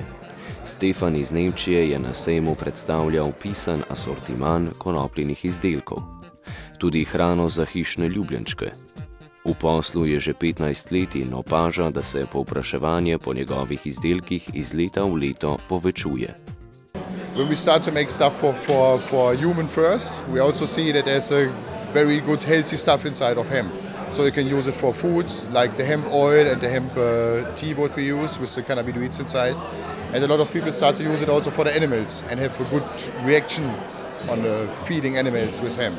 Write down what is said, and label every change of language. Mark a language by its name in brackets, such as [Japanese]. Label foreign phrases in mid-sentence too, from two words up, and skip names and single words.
[Slovenian] Stefan iz Nemčije je na sejmu predstavljal pisan asortiman konopljenih izdelkov. Tudi hrano za hišne ljubljenčke. V poslu je že 15 let in opaža, da se povpraševanje po njegovih izdelkih iz leta v leto povečuje. [English] When we start to make stuff for human first, we also see that there's a very good healthy stuff inside of hemp. So you can use it for food, like the hemp oil and the hemp tea what we use with the cannabinoids inside. And a lot of people start to use it also for the animals and have a good reaction on feeding animals with hemp.